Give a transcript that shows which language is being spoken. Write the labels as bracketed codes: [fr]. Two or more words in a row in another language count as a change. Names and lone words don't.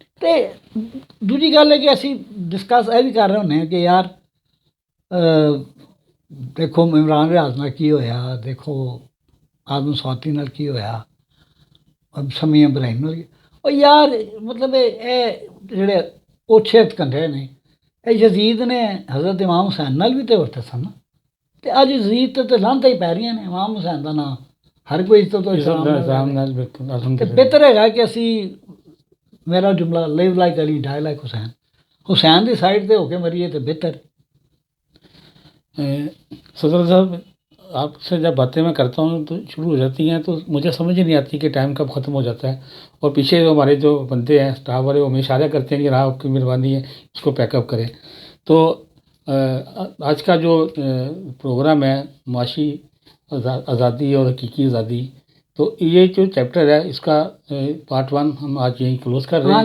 [pa] تو دوسری گل ہے کہ اسی ڈسکس یہ بھی کر رہے ہونے کہ یار دیکھو عمران ریاض نال کی ہویا، دیکھو آدم سواتی نال کی ہویا، اب سمیع ابراہیم نال اور یار مطلب اے جڑے اوچھے کنڈے نے اے یزید نے حضرت امام حسین نال بھی تے ورتے سن تے اج یزید تے لعنتاں ہی پی رہیاں نے. امام حسین دا نام ہر کوئی عزت و احترام نال بالکل تے الحمدللہ. بہتر ہے کہ اسی میرا جملہ [en] live like Ali die like Hussain, [pa] حسین دی سائڈ تے ہو کے مریے تے بہتر. [ur] صدر صاحب آپ سے جب باتیں میں کرتا ہوں تو شروع ہو جاتی ہیں تو مجھے سمجھ ہی نہیں آتی کہ ٹائم کب ختم ہو جاتا ہے. اور پیچھے جو ہمارے جو بندے ہیں اسٹاف والے وہ ہمیں اشارہ کرتے ہیں کہ رہا آپ کی مہربانی ہے اس کو [en] pack up [ur] کریں. تو آج کا جو پروگرام ہے معاشی آزادی اور حقیقی آزادی، تو یہ جو چیپٹر ہے اس کا پارٹ 1 ہم آج یہیں کلوز کر رہے ہیں.